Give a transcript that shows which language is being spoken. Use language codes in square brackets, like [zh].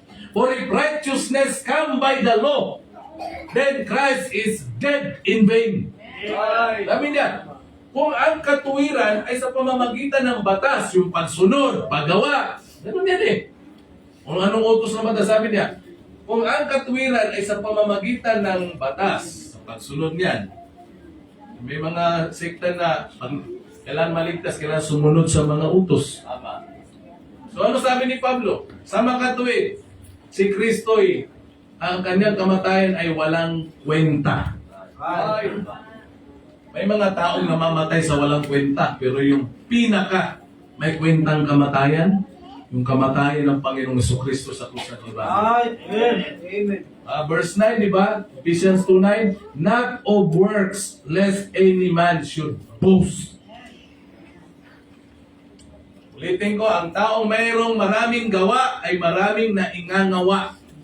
[en] For if righteousness come by the law, then Christ is dead in vain. [tl] Sabi niya, kung ang katuwiran ay sa pamamagitan ng batas, yung pagsunod, paggawa, ganun yan eh. Kung anong utos ng batas, sabi niya, kung ang katuwiran ay sa pamamagitan ng batas, sa pagsunod niyan, may mga sekta na kailangan maligtas, kailangan sumunod sa mga utos. So ano sabi ni Pablo? Sa makatuwid, si Kristo'y ang kanyang kamatayan ay walang kwenta. May mga taong namamatay sa walang kwenta, pero yung pinaka may kwentang kamatayan, yung kamatayan ng Panginoong Jesucristo sa krus ng Kalbaryo. Amen. Verse 9, di ba? [en] Ephesians 2:9, not of works, lest any man should boast. [tl] Ulitin ko, ang taong mayroong maraming gawa ay maraming naingangawa.